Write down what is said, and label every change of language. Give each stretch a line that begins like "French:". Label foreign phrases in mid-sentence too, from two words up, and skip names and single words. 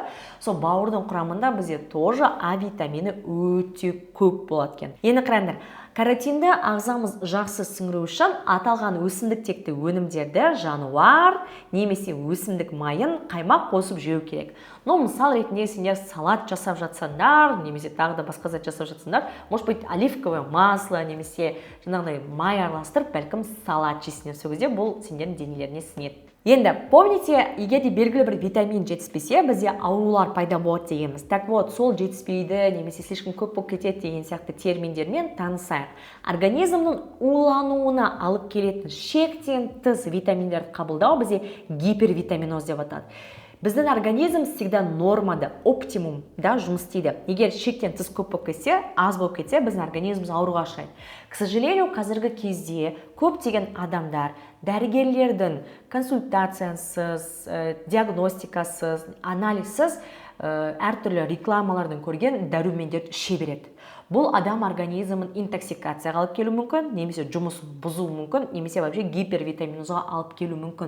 Kazakh: Сол бауырдың құрамында бізде тоже А витамині өте көп болады екен. Енді қараңдар, каротинді ағзамыз жақсы сіңіру үшін аталған өсімдіктекті өнімдерді жануар немесе өсімдік майын қаймақ қосып жеу керек. Но мысал ретінде сендер салат жасап жатсаңдар, немесе тағы да басқа зат жасап жатсаңдар,
Russian: может быть оливковое масло
Kazakh: немесе жаңағыдай май араластырып, бәлкім салат жейсіңдер. Сол кезде бұл сендердің денелеріне сіңеді. Енді, помните, егер де белгілі бір витамин жетіспесе, бізде аурулар пайда болады дегенбіз.
Russian: Так вот,
Kazakh: сол жетіспейді, немесе слишком көп болып кетеді деген сияқты терминдермен танысайық. Организмнің улануына алып келетін шектен тыс витаминдерді қабылдау бізде гипервитаминоз деп атады. Біздің организм всегда нормада, оптимумда жұмыс істейді. Егер шектен тыс көп болып кетсе, аз болып кетсе, біздің организміміз ауруға ұшырайды.
Russian: К сожалению,
Kazakh: қазіргі кезде көптеген адамдар дәрігерлердің консультациясыз, диагностикасыз, анализсіз әртүрлі рекламалардың көрген дәрумендерді іше береді. Бұл адам организмін интоксикацияға алып келу мүмкін, немесе жұмысын бұзу мүмкін, немесе вообще гипервитаминозға алып келу мүмкін.